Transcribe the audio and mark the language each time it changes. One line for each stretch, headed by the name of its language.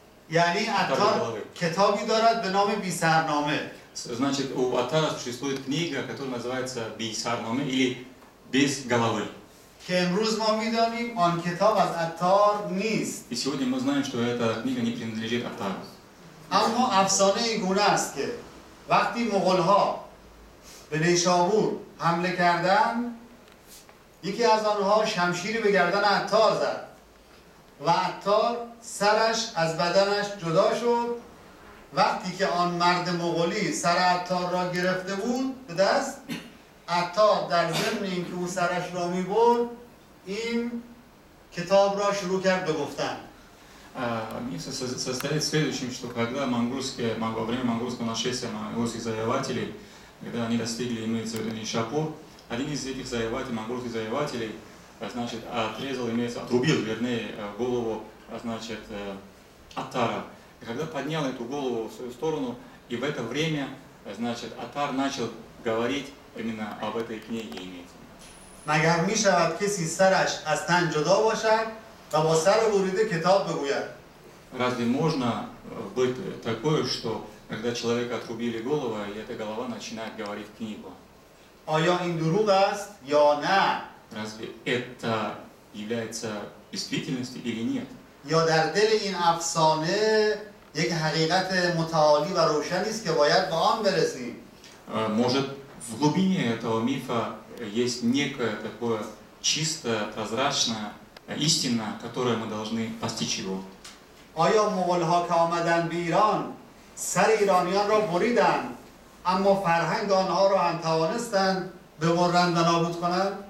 Persian: یعنی عطار کتابی دارد به نام بی‌سرنامه.
Russian: Значит, у Аттара существует книга, которая называется Бейсарнаме или Без головы.
Persian: که امروز ما می‌دانیم آن کتاب از عطار نیست.
Russian: И сегодня мы знаем, что эта книга не принадлежит Аттару.
Persian: اما افسانه این گونه است که وقتی مغول‌ها به نیشابور حمله کردند یکی از آنها شمشیری به گردن عطار زد و عطار سرش از بدنش جدا شد. وقتی که آن مرد مغولی سر عطار را گرفته بود به دست، عطار در ضمن اینکه او سرش را می‌برد این کتاب را شروع کرد به گفتن.
Russian: Миф состоит в следующем, что когда во время монгольского нашествия монголских завоевателей, когда они достигли, имеется в виду Нишапур, один из этих завоевателей, монгольских завоевателей, значит, отрубил, вернее, голову, значит, Аттара. И когда поднял эту голову в свою сторону, и в это время, значит, Аттар начал говорить именно об этой книге, имеется.
Persian: مگر می شود کسی سرش از تن جدا باشد و با سر بریده کتاب بگوید؟
Russian: Разве можно быть такое, что когда человека отрубили голову, и эта голова начинает говорить книгу?
Persian: آیا این دروغ است یا نه؟
Russian: Разве это является действительностью или нет?
Persian: یا در دل این افسانه یک حقیقت متعالی و روشنی است که باید به آن برسیم؟
Russian: Может, в глубине этого мифа есть некое такое чистое, прозрачное истина, которое мы должны постичь его.
Persian: آیا مغول‌ها که آمدن به ایران سر ایرانیان را بریدند اما فرهنگ آنها را هم توانستند ببرند و نابود کنند؟